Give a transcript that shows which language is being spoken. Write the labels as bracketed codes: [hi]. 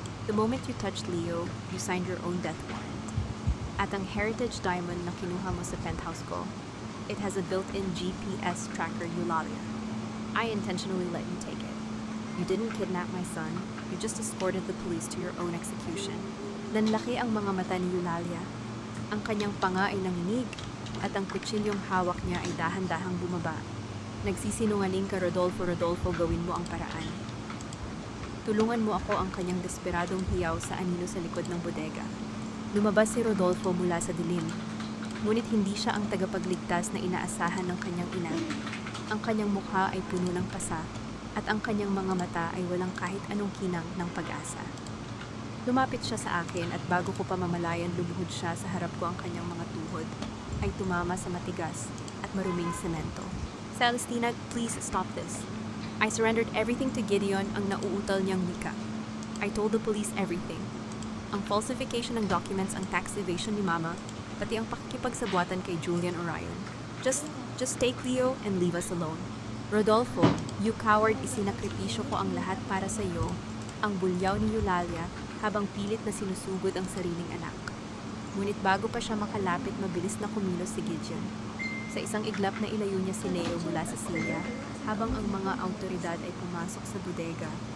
[en] The moment you touched Leo, you signed your own death warrant. [tl] At ang heritage diamond na kinuha mo sa penthouse ko, [en] it has a built-in GPS tracker, Eulalia. I intentionally let you take it. You didn't kidnap my son, you just escorted the police to your own execution. [tl] Nanlaki ang mga mata ni Eulalia. Ang kanyang panga ay nanginig, at ang kutsilyong hawak niya ay dahan-dahang bumaba. Nagsisinungaling ka, Rodolfo, Rodolfo, gawin mo ang paraan. Tulungan mo ako, ang kanyang desperadong hiyaw sa anino sa likod ng bodega. Lumabas si Rodolfo mula sa dilim. Ngunit hindi siya ang tagapagligtas na inaasahan ng kanyang ina. Ang kanyang mukha ay puno ng pasa, at ang kanyang mga mata ay walang kahit anong kinang ng pag-asa. Lumapit siya sa akin at bago ko pa mamalayan lumuhod siya sa harap ko, ang kanyang mga tuhod ay tumama sa matigas at maruming semento. [en] Celestina, please stop this. I surrendered everything to Gideon, [tl] ang nauutal niyang wika. [en] I told the police everything. [tl] Ang falsification ng documents, ang tax evasion ni Mama, pati ang pakikipagsabuatan kay Julian Orion. [en] Just take Leo and leave us alone. [tl] Rodolfo, [en] you coward, [tl] isinakripisyo ko ang lahat para sa iyo, ang bulyaw ni Eulalia habang pilit na sinusugod ang sariling anak. Ngunit bago pa siya makalapit, mabilis na kumilos si Gideon. Sa isang iglap na ilayo niya si Leo mula sa silya, habang ang mga autoridad ay pumasok sa bodega.